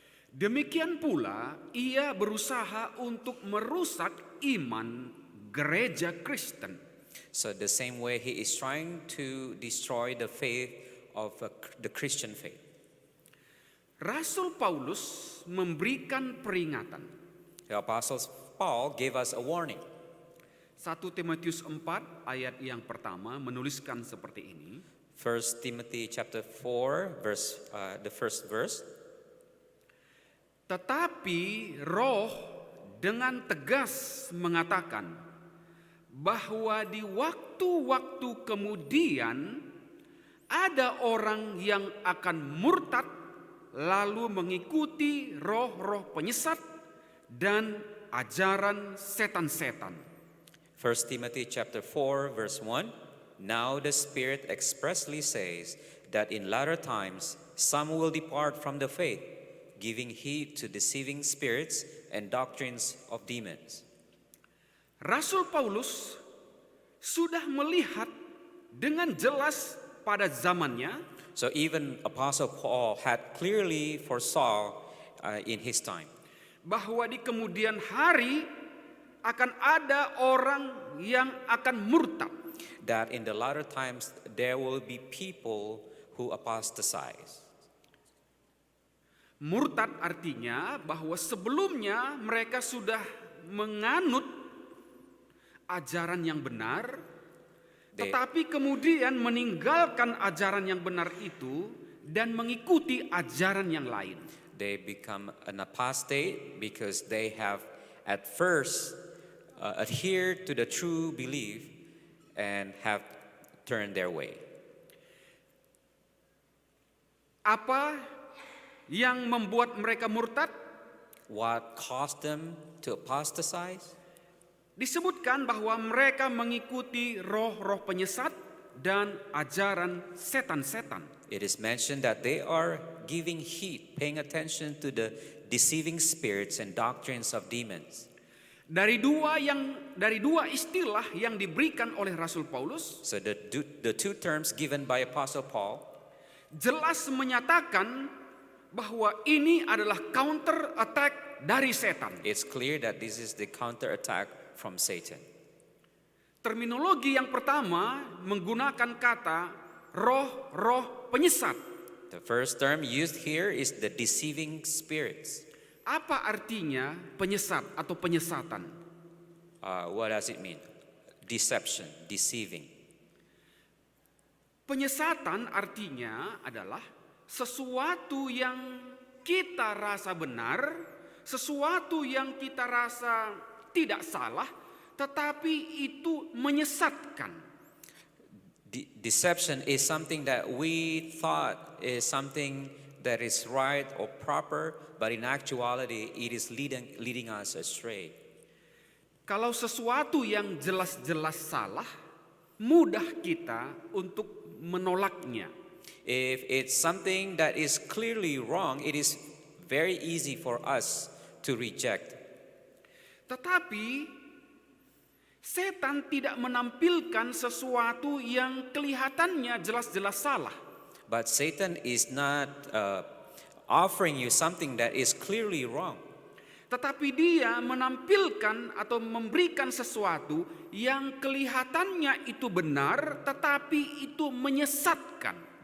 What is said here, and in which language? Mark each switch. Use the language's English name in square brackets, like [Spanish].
[Indonesian] demikian pula ia berusaha untuk merusak iman gereja Kristen. [English] so the same way he is trying to destroy the faith of the Christian faith. [Indonesian] Rasul Paulus memberikan peringatan. [English] The Apostle Paul gave us a warning. [Indonesian] 1 Timotius 4 ayat yang pertama menuliskan seperti ini. [English] 1 Timothy chapter 4 verse the first verse. [Indonesian] Tetapi Roh dengan tegas mengatakan bahwa di waktu-waktu kemudian ada orang yang akan murtad lalu mengikuti roh-roh penyesat dan ajaran setan-setan. [English] 1 Timothy chapter 4 verse 1. Now the Spirit expressly says that in latter times some will depart from the faith, giving heed to deceiving spirits and doctrines of demons. [Indonesian] Rasul Paulus sudah melihat dengan jelas pada zamannya [English] So even Apostle Paul had clearly foresaw in his time [Indonesian] bahwa di kemudian hari akan ada orang yang akan murtad. [English] that in the latter times there will be people who apostatize. [Indonesian] Murtad artinya bahwa sebelumnya mereka sudah menganut ajaran yang benar, tetapi kemudian meninggalkan ajaran yang benar itu dan mengikuti ajaran yang lain. [English] They become an apostate because they have at first adhered to the true belief and have turned their way. [Indonesian] Apa yang membuat mereka murtad? [English] What caused them to apostatize? [Indonesian] Disebutkan bahwa mereka mengikuti roh-roh penyesat dan ajaran setan-setan. [English] It is mentioned that they are giving heed, paying attention to the deceiving spirits and doctrines of demons. [Indonesian] Dari dua istilah yang diberikan oleh Rasul Paulus [English] So the two terms given by Apostle Paul [Indonesian] jelas menyatakan bahwa ini adalah counter attack dari setan. [English] it's clear that this is the counterattack from Satan. [Indonesian] Terminologi yang pertama menggunakan kata roh-roh penyesat. [English] The first term used here is the deceiving spirits. [Indonesian] Apa artinya penyesat atau penyesatan? [English] What does it mean? Deception, deceiving. [Indonesian] Penyesatan artinya adalah sesuatu yang kita rasa benar, sesuatu yang kita rasa tidak salah, tetapi itu menyesatkan. [English] Deception is something that we thought is something that is right or proper, but in actuality it is leading us astray. [Indonesian] Kalau sesuatu yang jelas-jelas salah, mudah kita untuk menolaknya. [English] If it's something that is clearly wrong, it is very easy for us to reject. [Indonesian] Tetapi setan tidak menampilkan sesuatu yang kelihatannya jelas-jelas salah. [English] But Satan is not offering you something that is clearly wrong. [Indonesian] Tetapi dia menampilkan atau memberikan sesuatu yang kelihatannya itu benar, tetapi itu menyesatkan.